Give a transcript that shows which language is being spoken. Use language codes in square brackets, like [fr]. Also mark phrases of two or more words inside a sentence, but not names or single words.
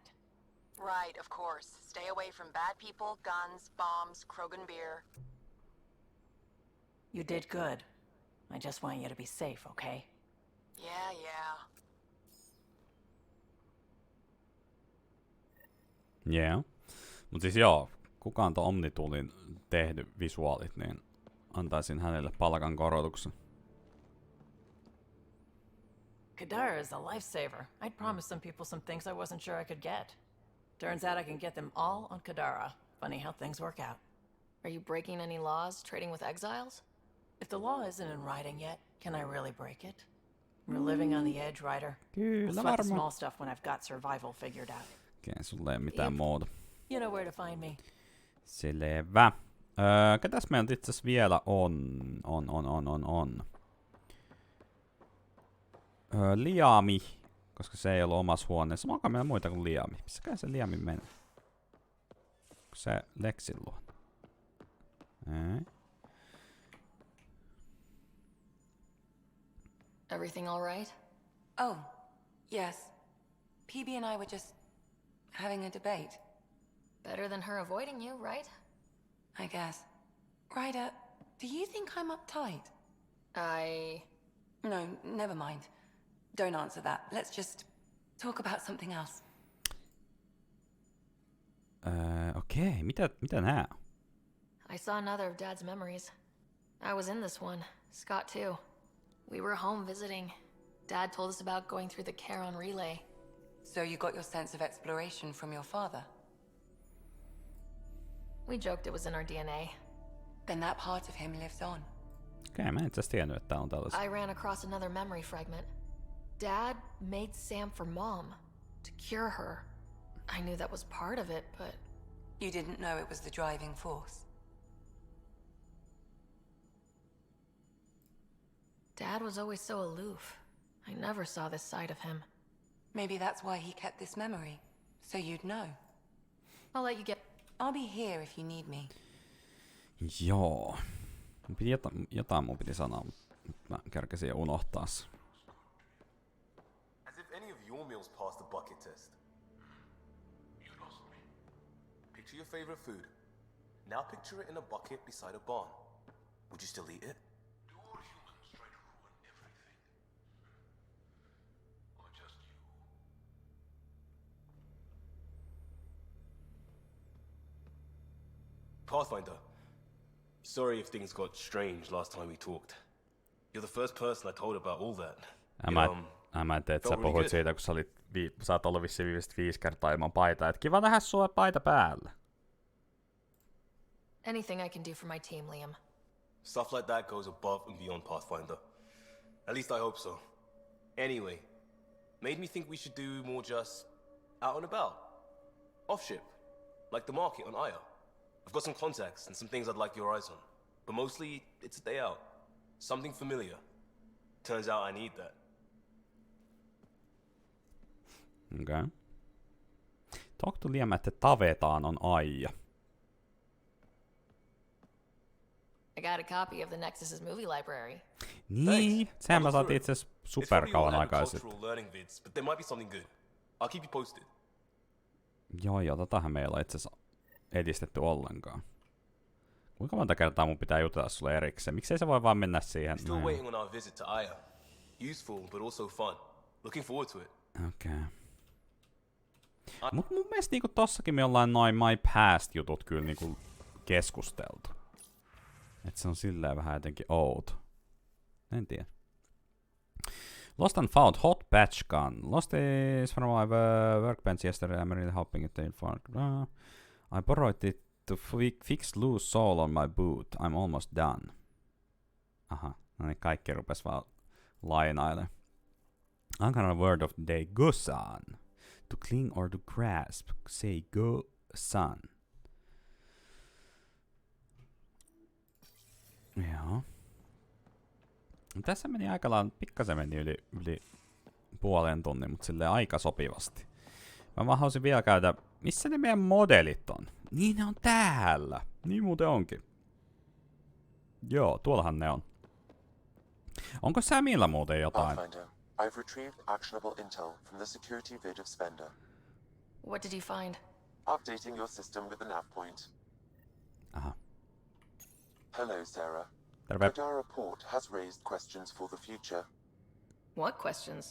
[en] Right, of course. Stay away from bad people, guns, bombs, Krogan beer. You did good. I just want you to be safe, okay? Yeah. Yeah. [fi] Mut siis joo, kukaan tuon Omnitulin tehnyt visuaalit, niin antaisin hänelle palkan korotuksen. [en] Kadara is a lifesaver. I'd promised some people some things I wasn't sure I could get. Turns out I can get them all on Kadara. Funny how things work out. Are you breaking any laws, trading with exiles? If the law isn't in writing yet, can I really break it? We're living on the edge, Ryder. We'll sweat the small stuff when I've got survival figured out. [fi] Okei, sulle ei mitään muuta. [en] You know where to find me. [fi] Selvä. Ketäs meillä itse asiassa vielä on? Liami, koska se ei ollut omassa huoneessa. Onko meillä muita kuin Liami? Missäkään se Liami meni? Onko se Lexin luo? Ei. [en] Everything all right? Oh, yes. PB and I were just having a debate. Better than her avoiding you, right? I guess. Ryder, do you think I'm uptight? No, never mind. Don't answer that. Let's just talk about something else. [fi] Okei, mitä nää? [en] I saw another of Dad's memories. I was in this one. Scott too. We were home visiting. Dad told us about going through the Charon relay. So you got your sense of exploration from your father? We joked it was in our DNA. Then that part of him lives on. [fi] Okei, mä en itse asiassa tiennyt, että tää on tällaisia. [en] I ran across another memory fragment. Dad made Sam for Mom, to cure her. I knew that was part of it, but... You didn't know it was the driving force? Dad was always so aloof. I never saw this side of him. Maybe that's why he kept this memory, so you'd know. I'll let you get... I'll be here if you need me. [fi] Joo. Jotain mun piti sanoa, mutta mä kärkäsin jo unohtaa se. [en] As if any of your meals passed the bucket test. You lost me. Picture your favorite food. Now picture it in a bucket beside a barn. Would you still eat it? Do all humans try to ruin everything? Or just you? Pathfinder. Sorry if things got strange last time we talked. You're the first person I told about all that. [fi] Mä en tiedä, että sä puhuit siitä, kun sä oot ollut vissiin 5 kertaa ilman paitaa. Et kiva nähdä sua paita päällä. [en] Anything I can do for my team, Liam. Stuff like that goes above and beyond Pathfinder. At least I hope so. Anyway, made me think we should do more just out and about. Off ship. Like the market on Aya. I've got some contacts and some things I'd like your eyes on. But mostly, it's a day out. Something familiar. Turns out I need that. Okay. Talk to Liam, [fi] että tavetaan on Aija. [en] I got a copy of the Nexus's movie library. [fi] Niin, sehän mä saatiin itse asiassa superkauan aikaa sitten. [en] But there might be something good. I'll keep you posted. [fi] Joo, totahan meillä on itse asiassa edistetty ollenkaan. Kuinka monta kertaa mun pitää jutella sulle erikseen? Miksei se voi vaan mennä siihen? [en] Still waiting on our visit to Aya. Useful, but also fun. Looking forward to it. Okay. [fi] Mut mun mielestä niinku tossakin me ollaan noin My Past-jutut kyllä niinku keskusteltu. Et se on silleen vähän jotenkin outo. En tiedä. [en] Lost and found hot patch gun. Lost is from my workbench yesterday. I'm really hoping it ain't found. I borrowed it to fix loose sole on my boot. I'm almost done. [fi] Aha, no niin kaikki rupes vaan lainailemaan. [en] Uncommon word of the day. Go son. To cling or to grasp. Say go son. [fi] Joo. Tässä meni aika lailla, pikkasen meni yli puolen tunnin, mutta silleen aika sopivasti. Mä vaan halusin vielä käydä, missä ne meidän modelit on? Niin ne on täällä. Niin muuten onkin. Joo, tuollahan ne on. Onko Samilla muuten jotain? [en] Pathfinder, I've retrieved actionable intel from the security vid of Spender. What did you find? Updating your system with the nav point. [fi] Aha. [en] Hello, Sarah. [fi] Terve. [en] Kadara Port has raised questions for the future. What questions?